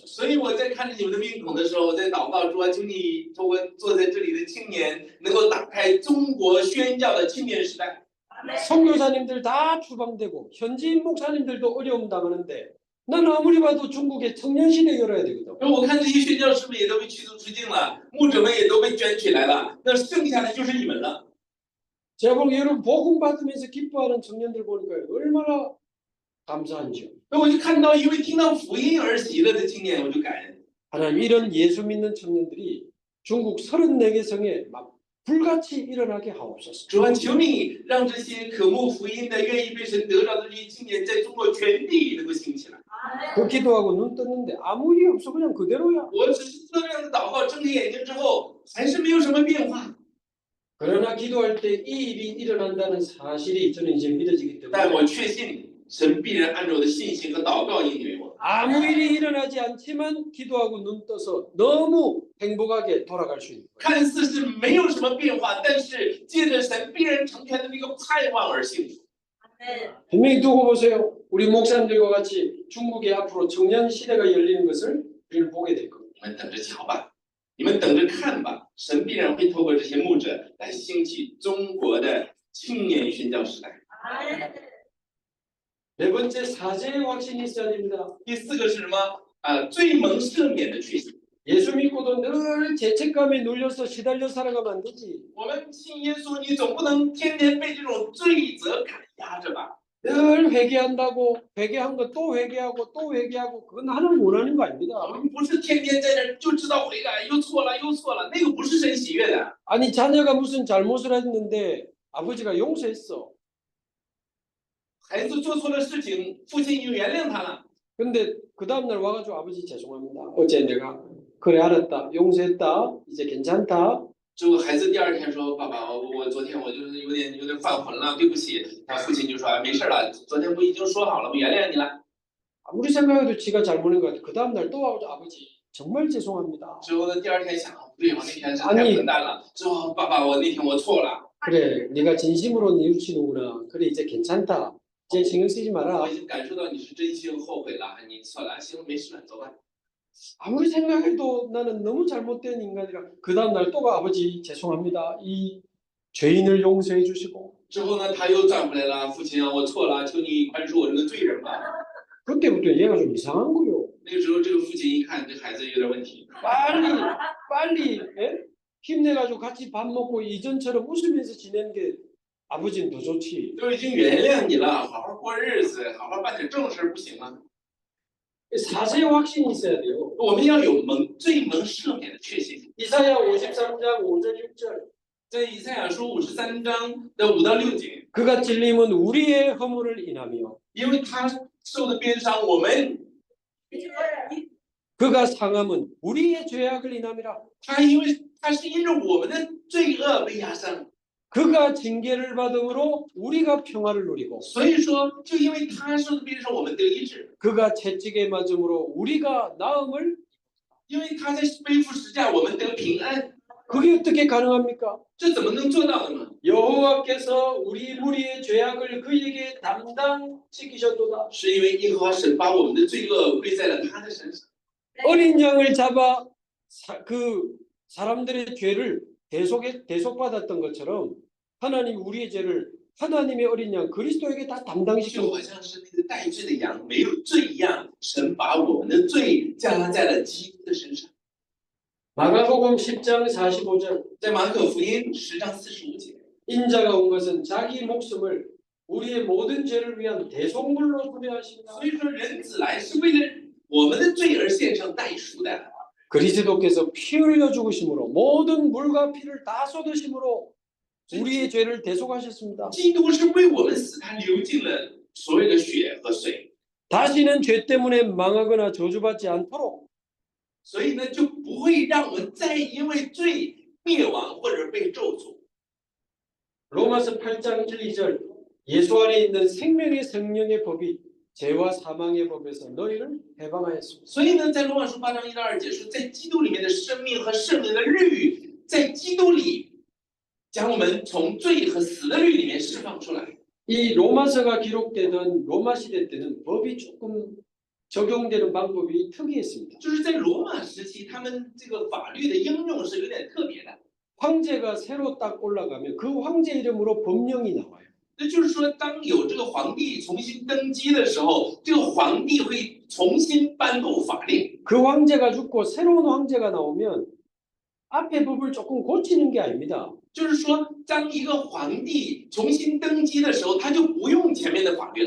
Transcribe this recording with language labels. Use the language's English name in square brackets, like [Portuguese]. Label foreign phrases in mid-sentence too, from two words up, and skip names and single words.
[Chinese] 所以我在看着你们的面孔的时候，我在祷告说，求你透过坐在这里的青年，能够打开中国宣教的青年时代。 [Korean] 선교사님들 다 추방되고 현지인 목사님들도 어려움 당하는데 나는 아무리 봐도 중국의 청년 시대 열어야 되거든. [Chinese] 然后我看这些宣教师们也都被驱逐出境了，牧者们也都被卷起来了，那剩下的就是你们了。 [Korean] 제가 보기에 여러분 복음 받으면서 기뻐하는 청년들 보니까 얼마나 감사한지요. [Chinese] 那我就看到一位听到福音而喜乐的青年，我就感恩。 [Korean] 하나님 이런 예수 믿는 청년들이 중국 34개 성에 막 불같이 일어나게 하옵소서. [Chinese] 主啊，求你让这些渴慕福音的、愿意被神得着的这些青年，在中国全地能够兴起来。 [Korean] 그 기도하고 눈 떴는데 아무 일이 없어 그냥 그대로야. [Chinese] 我只是这样的祷告，睁开眼睛之后，还是没有什么变化。 [Korean] 그러나 기도할 때 이 일이 일어난다는 사실이 저는 이제 믿어지기 [Chinese] 但 [Korean] 때문에 [Chinese] 我确信神必然按照我的信心和祷告应允我。 [Korean] 아무 일이 일어나지 않지만 기도하고 눈 떠서 너무 행복하게 돌아갈 수 있는 거예요. [Chinese] 看似是没有什么变化，但是借着神必然成全的那个盼望而幸福。 [Korean] 분명히 두고 보세요. 우리 목사님들과 같이 중국의 앞으로 청년 시대가 열리는 것을 우리는 보게 될 겁니다. [Chinese] 你们等着瞧吧，你们等着看吧，神必然会透过这些牧者来兴起中国的青年宣教时代。 [Korean] 네 번째 사죄의 확신이 있어야 됩니다. [Chinese] 第四个是什么？罪蒙赦免的确信。 [Korean] 예수 믿고도 늘 죄책감에 눌려서 시달려 살아가면 안 되지. [Chinese] 我们信耶稣，你总不能天天被这种罪责感压着吧？ [Korean] 늘 회개한다고 회개한 거 또 회개하고 또 회개하고 그건 하나님 원하는 거 [Chinese] 我 [Korean] 아닙니다. [Chinese] 们不是天天在这儿就知道悔改，又错了又错了，那个不是神喜悦的。 [Korean] 아니 자녀가 무슨 잘못을 했는데 아버지가 용서했어. [Chinese] 孩子做错了事情，父亲已经原谅他了。 [Korean] 근데 그 다음날 와가지고 아버지 죄송합니다. 어제 내가 그래 알았다 용서했다 이제 괜찮다. [Chinese] 之后孩子第二天说：“爸爸，我昨天我就是有点犯浑了，对不起。” 他父亲就说：“没事了，昨天不已经说好了，我原谅你了。” [Korean] 아무리 생각해도 지가 잘못한 것 같아. 그 다음날 또 와가지고 아버지 정말 죄송합니다. [Chinese] 之后呢，第二天想，不对，我那天是太混蛋了。之后，爸爸，我那天我错了。 [Korean] 그래 네가 진심으로 뉘우치는구나. 그래 이제 괜찮다. 이제 신경 쓰지 [Chinese] 我 [Korean] 마라. [Chinese] 已经感受到你是真心后悔了，你错了，行，没事了，走吧。 [Korean] 아무리 생각해도 나는 너무 잘못된 인간이라 그 다음날 또가 아버지 죄송합니다. 이 죄인을 용서해 주시고 [Chinese] 之后呢，他又转回来了，父亲啊，我错了，求你宽恕我这个罪人吧。 [Korean] 그때부터 얘가 좀 이상한 거요. [Chinese] 那个时候，这个父亲一看这孩子有点问题， [Korean] 빨리 예? 힘내가지고 같이 밥 먹고 이전처럼 웃으면서 지내는 게 아버지는 더 좋지. [Chinese] 都已经原谅你了，好好过日子，好好办点正事，不行吗？ [Korean] 사죄의 확신이 있어야 돼요. [Chinese] 我们要有罪蒙赦免的确信。 [Korean] 이사야 53장 5절 6절 [Chinese] 在以赛亚书53章的5到6节， [Korean] 그가 찔림은 우리의 허물을 인하며 [Chinese] 因为他受的鞭伤，我们 [Korean] 그가 상함은 우리의 죄악을 인함이라. [Chinese] 他是因着我们的罪恶被压伤， [Korean] 그가 징계를 받음으로 우리가 평화를 누리고 [Chinese] 所以说，就因为他受的鞭伤，我们得医治； [Korean] 그가 채찍에 맞음으로 우리가 나음을. [Chinese] 因为他在背负十架，我们得平安。 [Korean] 그게 어떻게 가능합니까? [Chinese] 这怎么能做到的呢？ [Korean] 여호와께서 우리 무리의 죄악을 그에게 담당시키셨도다. [Chinese] 是因为耶和华神把我们的罪恶归在了他的身上。 [Korean] 어린 양을 잡아 그 사람들의 죄를 대속받았던 것처럼 하나님 우리의 죄를 하나님의 어린 양 그리스도에게 다 [Chinese] 就 [Korean] 담당시키고 [Chinese] 好像是那个带罪的羊没有罪一样，神把我们的罪加在了基督的身上。 [Korean] 마가복음 10장 45절 [Chinese] 在马可福音10章45节， [Korean] 인자가 온 것은 자기 목숨을 우리의 모든 죄를 위한 대속물로 수배하십니다. [Chinese] 所以说人子来是为了我们的罪而献上代赎的。 [Korean] 그리스도께서 피 흘려 죽으심으로 모든 물과 피를 다 쏟으심으로 우리의 죄를 대속하셨습니다. [Chinese] 基督是为我们死，他流尽了所有的血和水， [Korean] 다시는 죄 때문에 망하거나 저주받지 않도록 [Chinese] 所以呢就不会让我们再因为罪灭亡或者被咒诅。 [Korean] 로마서 8장 1, 2절 예수 안에 있는 생명의 성령의 법이 죄와 사망의 법에서 너희를 해방하였습니다. [Chinese] 所以呢，在罗马书8章1到2节说，在基督里面的生命和圣灵的律，在基督里将我们从罪和死的律里面释放出来。 [Korean] 이 로마서가 기록되던 로마 시대 때는 법이 조금 적용되는 방법이 특이했습니다. [Chinese] 就是在罗马时期，他们这个法律的应用是有点特别的。 [Korean] 황제가 새로 딱 올라가면 그 황제 이름으로 법령이 나와요. [Chinese] 那就是说，当有这个皇帝重新登基的时候，这个皇帝会重新颁布法令。 [Korean] 그 황제가 죽고 새로운 황제가 나오면 앞에 법을 조금 고치는 게 아닙니다. [Chinese] 就是说，当一个皇帝重新登基的时候，他就不用前面的法律了，